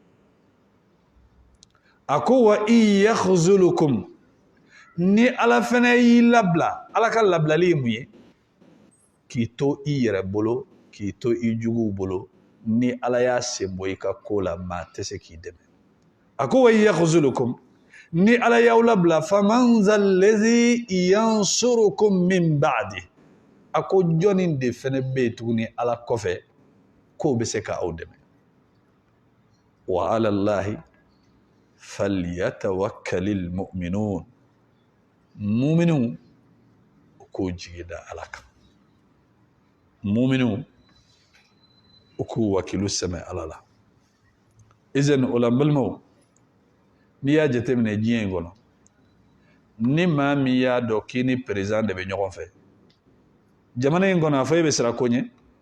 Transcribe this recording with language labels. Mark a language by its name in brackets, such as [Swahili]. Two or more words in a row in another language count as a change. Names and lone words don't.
[Bambara] a ko [Arabic] وإن يخذلكم [Bambara] ni ala fɛnɛ y'i labila ala ka labilali ye mun ye k'i to i yɛrɛ bolo k'i to i juguw bolo ni ala y'a sen bɔ i ka ko la maa tɛ se k'i dɛmɛ a ko [Arabic] وإن يخذلكم [Bambara] ni ala y'aw labila [Arabic] فمن ذا الذي ينصركم من بعد [Bambara] a ko jɔnni de fɛnɛ bɛ yen tuguni ala kɔfɛ k'o bɛ se ka aw dɛmɛ [Arabic] وعلى الله فليتوكل المؤمنون المؤمنون [Bambara] u k'u jigi da ala kan mu'minun u k'u wakilu sɛmɛ ala la izan o la n balimaw n'i y'a jateminɛ diɲɛ in kɔnɔ ni maa min y'a dɔn k'i ni perezan de bɛ ɲɔgɔn fɛ jamana in kɔnɔ a fɔ e bɛ siran ko ɲɛ